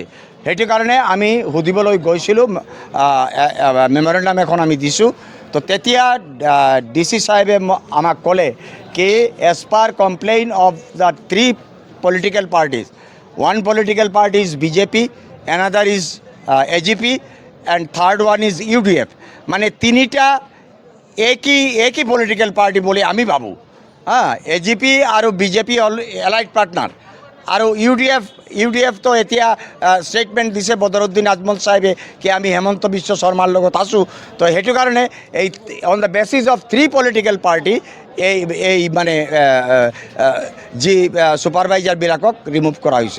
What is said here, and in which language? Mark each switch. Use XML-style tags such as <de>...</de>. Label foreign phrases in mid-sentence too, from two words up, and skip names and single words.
<as>সেইটো কাৰণে আমি সুধিবলৈ গৈছিলোঁ, মেমৰেণ্ডাম এখন আমি দিছোঁ। তো তেতিয়া DC সাহেবে আমাক ক'লে কি</as> <en>as per complaint of the 3 political parties, one political party is BJP, another is AGP and third one is UDF,</en> <as>মানে তিনিটা একই</as> <en>political party</en> <bn>বলে আমি ভাবো।</bn> <as>AGP আৰু BJP</as> <en>allied partner,</en> <as>আৰু ইউ ডি এফ তো এতিয়া ষ্টেটমেণ্ট দিছে বদৰুদ্দিন আজমল সাহেবে কি আমি হেমন্ত বিশ্ব শৰ্মাৰ লগত আছোঁ। তো সেইটো কাৰণে এই</as> <en>on the basis of 3 political party</en> <as>এই মানে যি ছুপাৰভাইজাৰবিলাকক ৰিমুভ কৰা হৈছে।</as>